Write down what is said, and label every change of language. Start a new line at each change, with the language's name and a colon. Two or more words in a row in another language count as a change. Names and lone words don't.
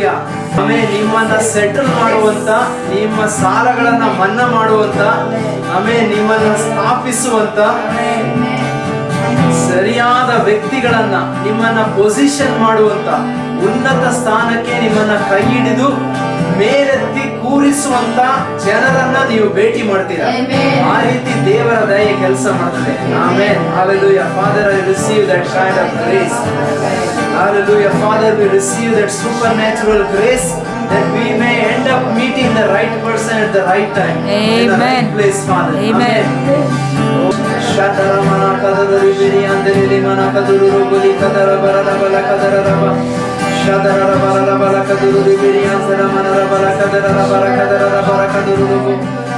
Kannada: ಆಮೇಲೆ ನಿಮ್ಮನ್ನ ಸೆಟಲ್ ಮಾಡುವಂತ, ನಿಮ್ಮ ಸಾಲಗಳನ್ನ ಮನ್ನಾ ಮಾಡುವಂತ, ಆಮೇಲೆ ನಿಮ್ಮನ್ನ ಸ್ಥಾಪಿಸುವಂತ ಸರಿಯಾದ ವ್ಯಕ್ತಿಗಳನ್ನ, ನಿಮ್ಮನ್ನ ಪೊಸಿಷನ್ ಮಾಡುವಂತ, ಉನ್ನತ ಸ್ಥಾನಕ್ಕೆ ನಿಮ್ಮನ್ನ ಕೈ ಹಿಡಿದು ಮೇಲೆತ್ತಿ ಕೂರಿಸುವಂತ ಜನರನ್ನ ನೀವು ಭೇಟಿ ಮಾಡ್ತೀರಾ. ಆ ರೀತಿ ದೇವರ ದಯೆ ಕೆಲಸ ಮಾಡ್ತದೆ. ಆಮೆನ್.
English: Hallelujah. Father, I receive that kind of grace. Hallelujah. Father, we receive that supernatural grace that we may end up meeting the right person at the right time. Amen. In the right place, Father. Amen. Shadaramana kadururi biri andeli mana kadururu guli kadara barara bala kadara raba. ದುರುದು ಬಿರಿಯಾಸರ ಮನರ ಬರಕದರ ಬರಕದರ ಬರಕದುರುದು